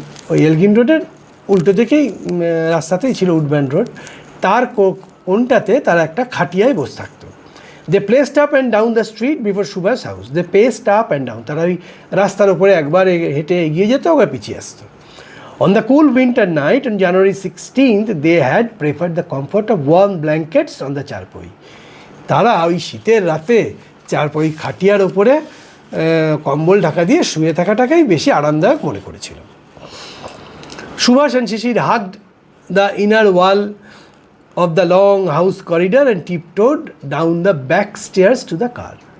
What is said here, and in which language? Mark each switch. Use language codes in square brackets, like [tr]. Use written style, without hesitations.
[bn] ওই এলগিন রোডের উল্টো দিকেই রাস্তাতেই ছিল উডবার্ন রোড, তার কোনটাতে তারা একটা খাটিয়ায় বসে থাকতো। [en] They placed up and down the street before Subhas house. They paced up and down, [bn] তারা ওই রাস্তার উপরে একবার হেঁটে এগিয়ে যেত, আবার পিছিয়ে আসতো। [en] On the cool winter night on January 16th, they had preferred the comfort of warm blankets on the charpoy. [bn] তারা ওই শীতের রাতে চারপই খাটিয়ার ওপরে কম্বল ঢাকা দিয়ে শুয়ে থাকাটাকেই বেশি আরামদায়ক মনে করেছিল। [en] Subhas and Shishir hugged the inner wall of the long house corridor and tiptoed down the back stairs to the car.